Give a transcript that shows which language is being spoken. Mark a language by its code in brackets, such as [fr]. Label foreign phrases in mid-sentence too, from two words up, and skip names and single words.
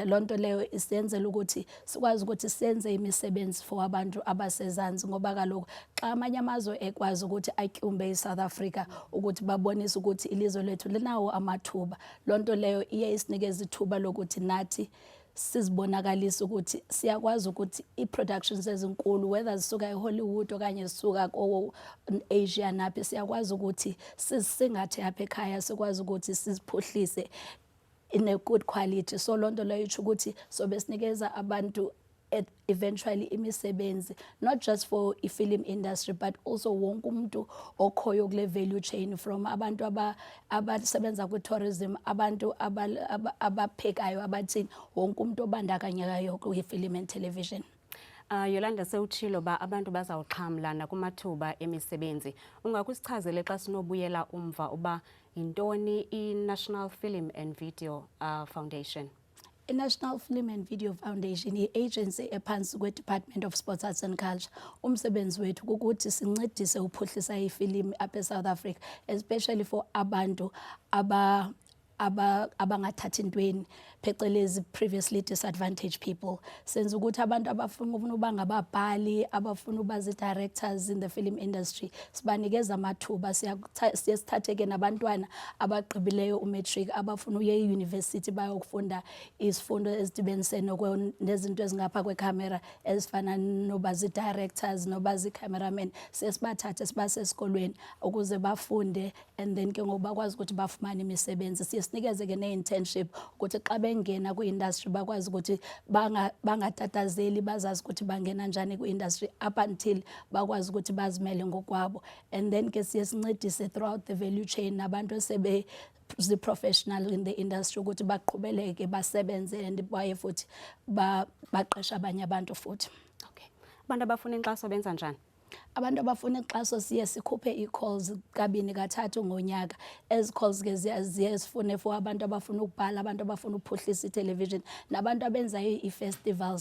[xh] Loo nto leyo isenzela ukuthi sikwazi ukuthi senze imisebenzi for abantu abasezansi, ngoba kaloku xa amanye amazwe ekwazi ukuthi atyumbe iSouth Africa ukuthi babonise ukuthi ilizwe lethu linawo amathuba, loo nto leyo iye isinikeza ithuba lokuthi nathi sizibonakalisa ukuthi siyakwazi ukuthi i-productions ezinkulu whether zisuka eHollywood okanye zisuka ko-Asia naphi, siyakwazi ukuthi sisingathe apha ekhaya, sikwazi ukuthi siziphuhlise [en] in a good quality. [xh] So loo nto leyo itsho ukuthi sobe sinikeza abantu eventually imisebenzi, [en] not just for i-film industry but also [xh] wonke umuntu okhoyo kule [en] value chain, [xh] from abantu abasebenza kwi-tourism, abantu abaphekayo, abathini, wonke umuntu obandakanyekayo kwi- [en] film and television. [xh] Yolanda sewutshilo ba abantu bazawuxhamla nakumathuba emisebenzi. Ungakusichazele xa sinobuyela umva uba yintoni i-National Film and Video Foundation? I-National Film and Video Foundation yi-agency ephansi kwe-Department of Sports, Arts and Culture. Umsebenzi wethu kukuthi sincedise uphuhlisa ifilimu apha eSouth Africa, [en] especially for [xh] abantu abangathathi ntweni, phecelezi [en] previously disadvantaged people. [xh] Senza ukuthi abantu abafuna ukuba ngababhali, abafuna ukuba zi-directors [en] in the film industry, [xh] sibanikeza amathuba. Siye sithatheke nabantwana abagqibileyo umatric, abafuna uye e-university bayokufunda izifundo ezidibenise nezinto ezingapha kwekhamera ezifana noba zi-directors noba zi-cameramen. Siye sibathathe sibase esikolweni ukuze bafunde, [en] and then [xh] ke ngoku bakwazi ukuthi bafumane imisebenzi. Siye sinikeze ke ne-internship ukuthi xa bengena kwi-industry bakwazi ukuthi bangatatazeli, bazazi ukuthi bangena njani kwi-industry [en] up until [xh] bakwazi ukuthi bazimele ngokwabo. [en] And then [xh] ke siye sincedise [en] throughout the value chain [xh] nabantu esebe zi-professional [en] in the industry [xh] ukuthi baqhubeleke basebenze and baye futhi baqesha abanye abantu futhi. Okay. Abantu abafuna inkxaso benza njani? Abantu abafuna inkxaso siye sikhuphe ii-calls kabini kathathu ngonyaka. Ezi calls ke ziye sifune for abantu abafuna ukubhala, abantu abafuna ukuphuhlisa i-television, nabantu abenza ii-festivals.